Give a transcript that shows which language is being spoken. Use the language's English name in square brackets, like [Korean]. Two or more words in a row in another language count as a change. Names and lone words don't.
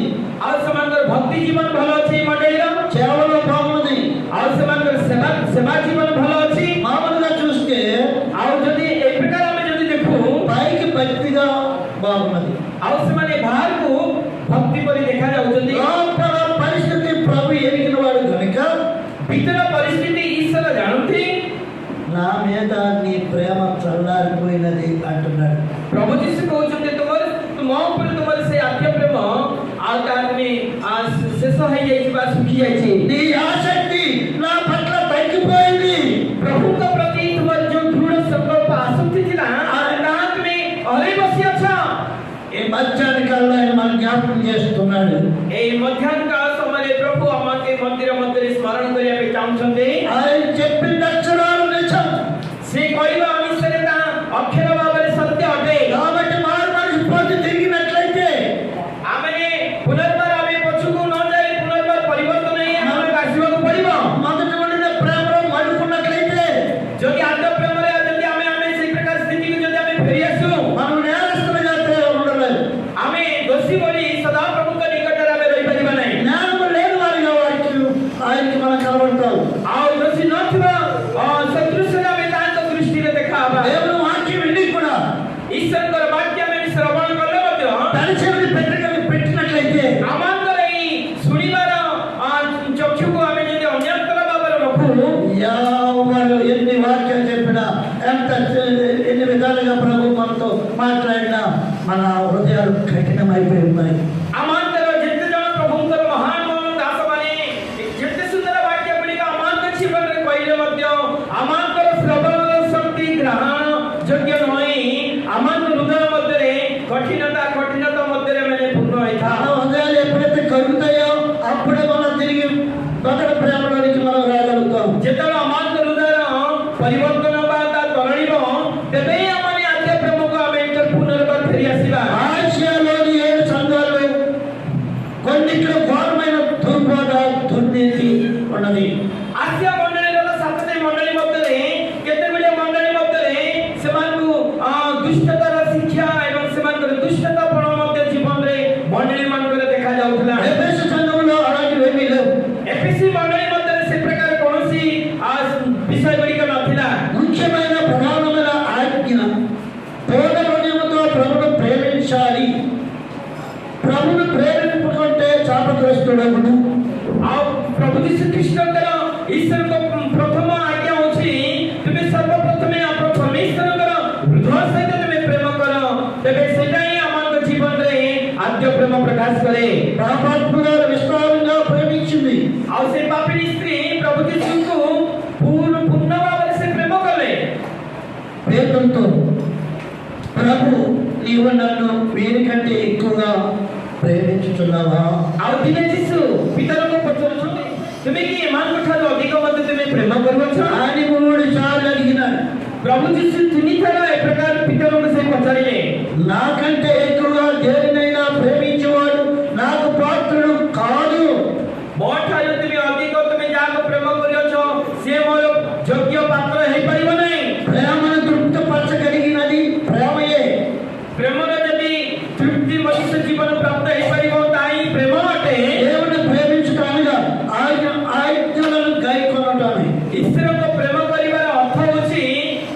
[Odia] ଆଉ ସେମାନଙ୍କର ଭକ୍ତି ଜୀବନ ଭଲ ଅଛି. ଏହି ମଣ୍ଡଳୀର [Telugu] సేవలో బాగున్నది. [Odia] ଆଉ ସେମାନଙ୍କର ସେବା ଜୀବନ ଭଲ ଅଛି. [Telugu] మామూలుగా చూస్తే [Odia] ଆଉ ଯଦି ଏ ପ୍ରକାର ଆମେ ଯଦି ଦେଖୁ [Telugu] పైకి భక్తిగా బాగున్నది. [Odia] ଆଉ ସେମାନେ ବାହାରକୁ ଭକ୍ତି ପରି ଦେଖାଯାଉଛନ୍ତି. [Telugu] లోపల పరిస్థితి ప్రభు ఎరిగిన వాడు కనుక [Odia] ଭିତର ପରିସ୍ଥିତି ଈଶ୍ୱର ଜାଣନ୍ତି. [Telugu] నా మీద నీ ప్రేమ చల్లారిపోయినది అంటున్నాడు. [Odia] ପ୍ରଭୁ ଯୀଶୁ କହୁଛନ୍ତି ତୁମ ଉପରେ ତୁମର ସେ ଆଦ୍ୟ ପ୍ରେମ ଆଉ ତାର ଶେଷ ହେଇଯାଇଛି ବା ଶୁଖି ଯାଇଛି. [Telugu] నీ ఆసక్తి నా పట్ల తగ్గిపోయింది. [Odia] ପ୍ରଭୁଙ୍କ ପ୍ରତି ତୁମର ଯୋଉ ଦୃଢ ସଂକଳ୍ପ ଆସକ୍ତି ଥିଲା ତାହା ତୁମେ ହରେଇ ବସିଅଛ. [Telugu] ఈ మధ్యాహ్న కాలంలో ఆయన మన జ్ఞాపకం చేస్తున్నాడు. [Odia] এই ମଧ୍ୟାହ୍ନ କାଳ ସମୟରେ ପ୍ରଭୁ ଆମକେ ମନ୍ଦିର ମଧ୍ୟରେ ସ୍ମରଣ କରିବା ପାଇଁ ଚାହୁଁଛନ୍ତି. [Telugu] ఆయన చెప్పిన అక్షరాలు నిజం. [Odia] ସେ କହିବା ଅନୁସାରେ ତାହା ଅକ୍ଷର ଭାବରେ ସତ୍ୟ ଅଟେ. [Telugu] కాబట్టి మారు మనసు పొంది తిరిగినట్లయితే [Odia] ଆମେ ପୁନର୍ବାର ଆମେ ପଛକୁ ନ ଯାଇ ପୁନର୍ବାର ପରିବର୍ତ୍ତନ ହେଇ ଆମକୁ ଆସିବାକୁ ପଡ଼ିବ. [Telugu] మొదటి ఉండిన ప్రేమలో మడుకున్నట్లయితే [Odia] ଯଦି ଆଦ୍ୟ ପ୍ରେମରେ ଯଦି ଆମେ ସେଇ ପ୍ରକାର ସ୍ଥିତିକୁ ଯଦି ଆମେ ଫେରି ଆସୁ [Telugu] మనం నేరస్తులుగా ఉండలేదు. [Odia] ଆମେ ଦୋଷୀ ଭଳି ସଦା ପ୍ରଭୁଙ୍କ ନିକଟରେ ଆମେ ରହିପାରିବା ନାହିଁ. [Telugu] జ్ఞానం లేని వారిగా ఆయనకి మనం కనబడతాం. [Odia] ଆଉ ଦୋଷୀ ନଥିବା ସଦୃଶ୍ୟରେ ଆମେ ତାଙ୍କ ଦୃଷ୍ଟିରେ ଦେଖାହେବା. [Telugu] దేవుని వాక్యం విని కూడా [Odia] ଈଶ୍ୱରଙ୍କର ବାକ୍ୟ ଆମେ ଶ୍ରବଣ କଲେ ମଧ୍ୟ [Telugu] పరిచయం పెట్టినట్లయితే [Odia] ଆମଙ୍କର ଏଇ ଶୁଣିବାର ଚକ୍ଷୁକୁ ଆମେ ଯଦି ଅନ୍ୟତ୍ର ଭାବରେ ରଖୁ [Telugu] ఎవరు ఎన్ని వాక్యాలు చెప్పినా ఎన్ని విధాలుగా ప్రభు మనతో మాట్లాడినా మన హృదయాలు కఠినమైపోయి ఉన్నాయి. [Odia] ଆମଙ୍କର ଯେତେ ଜଣ ପ୍ରଭୁଙ୍କର ମହାନ ଦାସମାନେ ଯେତେ ସୁନ୍ଦର ବାକ୍ୟ ଗୁଡ଼ିକ ଆମଙ୍କ ଜୀବନରେ କହିଲେ ମଧ୍ୟ ଆମଙ୍କର ଶ୍ରବଣ ଶକ୍ତି ଗ୍ରହଣ ଯୋଗ୍ୟ ନୁହେଁ. ଆମଙ୍କ ହୃଦୟ ମଧ୍ୟରେ କଠିନତା ମଧ୍ୟରେ ମାନେ ପୂର୍ଣ୍ଣ [Telugu] మన [Odia] ହୋଇଥାଏ. [Telugu] హృదయాలు ఎప్పుడైతే కరుగుతాయో అప్పుడే మనం తిరిగి మొదటి ప్రేమలోనికి మనం రాగలుగుతాం. [Odia] ଯେତେବେଳେ ଆମଙ୍କ ହୃଦୟର ପରିବର୍ତ୍ତନ ବା ତା ତରଳିବ ତେବେ ହିଁ ଆମେ ଆଦ୍ୟ ପ୍ରେମକୁ ଆମେ ପୁନର୍ବାର ଫେରି ଆସିବା. [Telugu] ఆసియాలోని 7 సంఘాలు కొన్నిట్లో ఘోరమైన దుర్నీతి ఉన్నది. [Odia] ଆସିଆ ମଣ୍ଡଳୀର 7ଟି ମଣ୍ଡଳୀ ମଧ୍ୟରେ କେତେଗୁଡ଼ିଏ ମଣ୍ଡଳୀ ମଧ୍ୟରେ ସେମାନଙ୍କୁ ଦୁଷ୍ଟତାର ଶିକ୍ଷା ଏବଂ ସେମାନଙ୍କର ଦୁଷ୍ଟତାପଣ ମଧ୍ୟ ଜୀବନରେ ମଣ୍ଡଳୀ ମାନଙ୍କରେ ଦେଖାଯାଉଥିଲା. [Telugu] ఎఫెసు సంఘంలో అలాంటివి ఏమీ లేవు. [Odia] ଏଫିସି ମଣ୍ଡଳୀ ମଧ୍ୟରେ ସେ ପ୍ରକାର କୌଣସି ବିଷୟ ଗୁଡ଼ିକ ନଥିଲା. [Telugu] ముఖ్యమైన ప్రధానమైన ఆజ్ఞ పూర్ణ హృదయంతో ప్రభును ప్రేమించాలి. ప్రభును ప్రేమించుకుంటే శాపగ్రస్తుడవును. [Odia] ଆଉ ପ୍ରଭୁ ଯୀଶୁ ଖ୍ରୀଷ୍ଟଙ୍କର ଈଶ୍ୱରଙ୍କ ପ୍ରଥମ ଆଜ୍ଞା ହେଉଛି ତୁମେ ସର୍ବପ୍ରଥମେ ପରମେଶ୍ୱରଙ୍କର ହୃଦୟ ସହିତ ତୁମେ ପ୍ରେମ କର. ତେବେ ସେଇଟା ହିଁ ଆମଙ୍କ ଜୀବନରେ ଆଦ୍ୟ ପ୍ରେମ ପ୍ରକାଶ କରେ. [Telugu] పాపాత్మురాలు విస్తారంగా ప్రేమించింది. [Odia] ଆଉ ସେ ପାପିଣୀ ସ୍ତ୍ରୀ ପ୍ରଭୁ ଯୀଶୁଙ୍କୁ ପୂର୍ଣ୍ଣ ଭାବରେ ସେ ପ୍ରେମ କଲେ. [Telugu] పేతురుతో ప్రభు నీవు నన్ను వీరికంటే ఎక్కువగా ప్రేమించుతున్నావా? [Odia] ଆଉ ଦିନେ ଯୀଶୁ ପିତାଙ୍କୁ ପଚାରୁଛନ୍ତି ତୁମେ କି ଏମାନଙ୍କ ଠାରୁ ଅଧିକ ମଧ୍ୟ ତୁମେ ପ୍ରେମ କରୁଅଛ? [Telugu] అని 3 సార్లు అడిగినాడు. [Odia] ପ୍ରଭୁ ଯୀଶୁ 3 ଥର ଏ ପ୍ରକାର ପିତାଙ୍କୁ ସେ ପଚାରିଲେ. [Telugu] నాకంటే ఎక్కువగా దేనినైనా ప్రేమించేవాడు నాకు పాత్రుడు కాదు. [Odia] ମୋ ଠାରୁ ତୁମେ ଅଧିକ ତୁମେ ଯାହାକୁ ପ୍ରେମ କରିଅଛ ସେ ମୋର ଯୋଗ୍ୟ ପାତ୍ର ହେଇପାରିବ ନାହିଁ. [Telugu] ప్రేమను తృప్తిపరచగలిగినది ప్రేమయే. [Odia] ପ୍ରେମର ଯଦି ତୃପ୍ତି ମଣିଷ ଜୀବନ ପ୍ରାପ୍ତ ହେଇପାରିବ ତାହା ହିଁ ପ୍ରେମ ଅଟେ. [Telugu] దేవుని ప్రేమించటానిగా ఆజ్ఞలను గైకొనటానికి [Odia] ଈଶ୍ୱରଙ୍କ ପ୍ରେମ କରିବାର ଅର୍ଥ ହେଉଛି